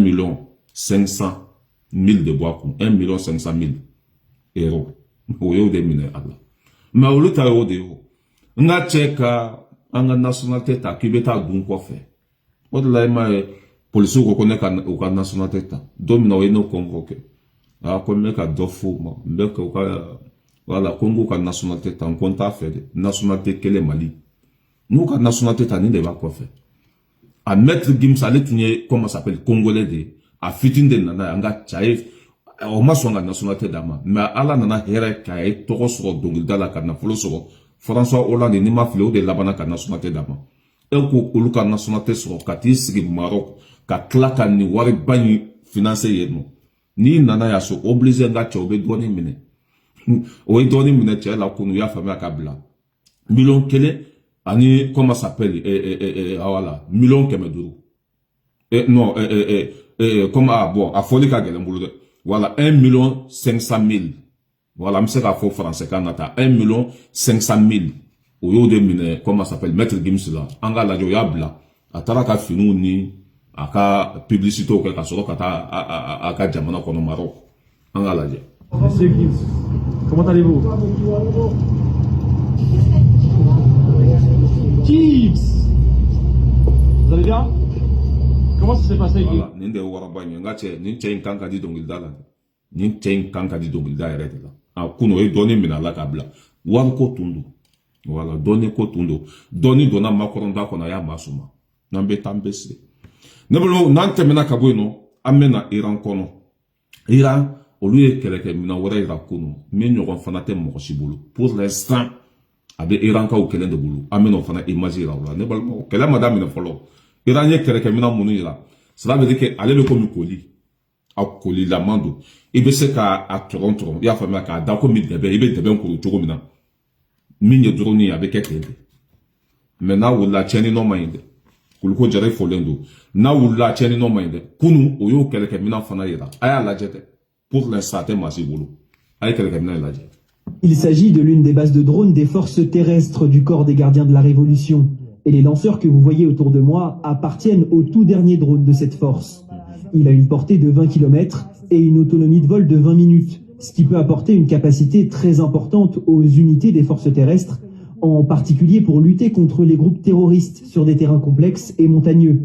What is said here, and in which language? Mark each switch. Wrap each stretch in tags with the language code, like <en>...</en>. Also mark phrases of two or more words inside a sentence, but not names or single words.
<bm>1,500,000 de bɔ a kun 1,500,000 euros o y'o de minɛ a la mais olu ta y'o de ye n ka cɛ ka an ka nationalité ta k'i bɛ taa dun kɔfɛ o de la i m'a ye polisiw ko ne ka u ka nationalité ta don min na o ye ne convoqué ko n bɛ ka dɔ f'u ma n bɛ ka u ka voilà ko n k'u ka nationalité ta n ko n t'a fɛ de nationalité kelen Mali n'u ka nationalité ta nin de b'a kɔfɛ a Maître Gims ale tun ye</bm> <fr>comment s'appelle</fr> <bm>congolais de a fitini de nana an ka cɛ ye o ma sɔn ka nationalité d'a ma mais Ala nana hɛrɛ k'a ye tɔgɔ sɔrɔ dɔnkilida la ka nafolo sɔrɔ François Hollande n'i ma fili o de labana ka nationalité d'a ma e ko olu ka nationalité sɔrɔ ka t'i sigi Maroc ka tila ka nin wariba in financer yen nɔ n'i nana yan so obligé n ka cɛ o bɛ dɔɔnin minɛ o ye dɔɔnin minɛ cɛ la kunu y'a faamuya k'a bila 1,000,000 ani</bm> <fr>comment s'appelle voilà</fr> <bm>1,500,000 non comment bon a fɔli ka gɛlɛn bolo dɛ voilà 1,500,000 voilà n bɛ se k'a fɔ français kan na ta 1,500,000 o y'o de minɛ</bm> <fr>comment s'appelle</fr> <bm>Maître Gims la an ka lajɛ o y'a bila a taara ka finiw ni a ka publicité kɛ ka sɔrɔ ka taa a ka jamana kɔnɔ Maroc an ka lajɛ.</bm> <fr>Monsieur Gims, comment allez-vous? Gims, vous allez bien? Comment ça s'est passé, Gims?</fr> <bm>Nin de waraba ɲɛ n ka cɛ nin cɛ in kan ka di dɔnkilida la nin cɛ in kan ka di dɔnkilida yɛrɛ de la a kun o ye dɔɔnin minɛ a la k'a bila wari ko tun don voilà dɔɔnin ko tun don dɔɔnin donna makɔrɔnda kɔnɔ a y'a masuma n'an bɛ taa an bɛ se ne bolo n'an tɛmɛna ka bɔ yen nɔ an bɛ na Iran kɔnɔ Iran olu ye kɛlɛkɛminɛn wɛrɛ yira kunu min ɲɔgɔn fana tɛ mɔgɔ si bolo</bm> <fr>pour l'instant</fr> <bm>a bɛ Irankaw kelen de bolo an bɛna o fana image yira o la ne balimaw kɛlɛ ma daminɛ fɔlɔ Iran ye kɛlɛkɛminɛn minnu yira</bm> <fr>cela veut dire que</fr> <bm>ale bɛ komi koli a kolilaman don i bɛ se k'a tɔrɔn tɔrɔn i y'a faamuya k'a da komi dɛbɛ i bɛ dɛbɛ kuru cogo min na min ye dɔrɔn ye a bɛ kɛ ten de mais n'a wulila tiɲɛni nɔ ma ɲi dɛ kuliko jara fɔlen don n'a wulila tiɲɛni nɔ ma ɲi dɛ kunu o y'o kɛlɛkɛminɛn fana yira a y'a lajɛ dɛ</bm> <fr>pour l'instant</fr> <bm>a tɛ maa si bolo a ye kɛlɛkɛminɛn lajɛ.</bm> <fr>Il s'agit de l'une des bases de drones des forces terrestres du corps des gardiens de la Révolution. Et les lanceurs que vous voyez autour de moi appartiennent au tout dernier drone de cette force. Il a une portée de 20 km et une autonomie de vol de 20 minutes, ce qui peut apporter une capacité très importante aux unités des forces terrestres, en particulier pour lutter contre les groupes terroristes sur des terrains complexes et montagneux.</fr>